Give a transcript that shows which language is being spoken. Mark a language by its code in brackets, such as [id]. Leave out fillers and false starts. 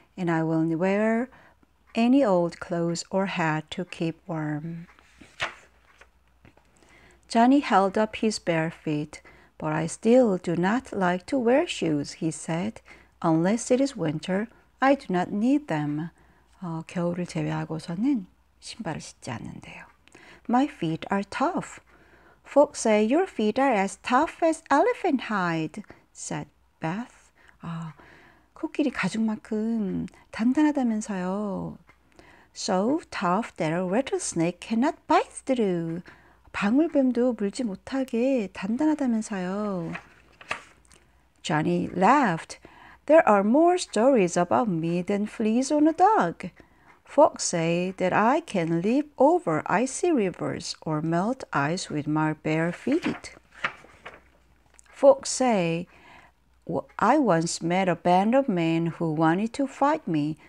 [en] and I will wear any old clothes or hat to keep warm. Johnny held up his bare feet. But I still do not like to wear shoes, he said. Unless it is winter, I do not need them. [ko] 겨울을 제외하고서는 신발을 신지 않는데요. [en] My feet are tough. Folks say your feet are as tough as elephant hide, said Beth. [ko] 코끼리 가죽만큼 단단하다면서요. [en] So tough that a rattlesnake cannot bite through. [ko] 방울뱀도 물지 못하게 단단하다면서요. [en] Johnny laughed. There are more stories about me than fleas on a dog. Folks say that I can leap over icy rivers or melt ice with my bare feet. Folks say I once met a band of men who wanted to fight me.